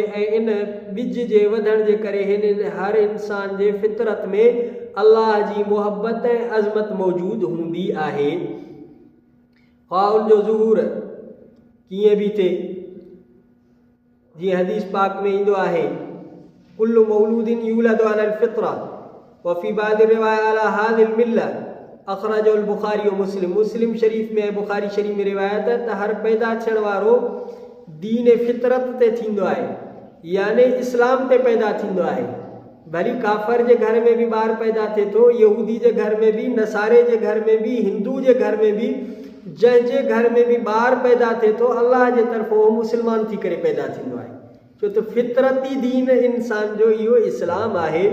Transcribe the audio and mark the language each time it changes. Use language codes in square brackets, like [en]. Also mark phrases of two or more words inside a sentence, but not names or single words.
[sd] ऐं इन बिज जे वधण जे करे हिन हर इंसान जे फितरत में अल्लाह जी मुहबत ऐं अज़मत मौजूदु हूंदी आहे। ख़्वाह उनजो ज़ुहूर कीअं बि थिए, जीअं हदीस पाक में ईंदो आहे, [ar] كل مولود يولد على الفطرة وفي بعض رواية على هذه الملة أخرجه البخاري ومسلم. [sd] मुस्लिम शरीफ़ में बुख़ारी शरीफ़ में रिवायत है त हर पैदा थियण वारो दीन फितरत ते थींदो आहे, यानी इस्लाम ते पैदा थींदो आहे। भली काफ़र जे घर में भी ॿार पैदा थिए थो, यहूदी जे घर में भी, नसारे जे घर में भी, हिंदू जे घर में भी, जंहिंजे घर में भी ॿार पैदा थिए थो अल्लाह जे तरफ़ों उहो मुस्लमान थी करे पैदा थींदो आहे, छो त फितरती दीन इंसान जो इहो इस्लाम आहे।